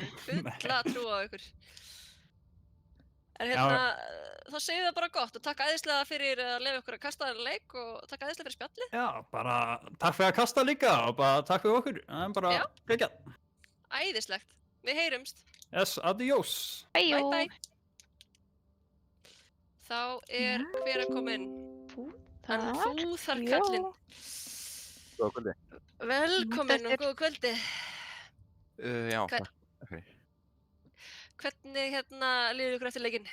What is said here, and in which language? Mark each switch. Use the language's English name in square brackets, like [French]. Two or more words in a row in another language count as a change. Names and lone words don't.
[Icelandic] Fulla trú á ykkur. En þá segju það bara gott og takk æðislega fyrir að leyfa ykkur að kasta þennan leik og takk æðislega fyrir spjallið. Já, bara takk fyrir að kasta líka og bara takk fyrir okkur. Það er bara geggjað. Æðislegt. Við heyrumst. [English] Yes, adiós. Bye bye. [Icelandic] Þá er hver að koma inn? Hann Fúþarkallinn. Góða kvöldi. Velkomin og góða kvöldi. Já, takk. Hvernig líður ykkur eftir leikinn?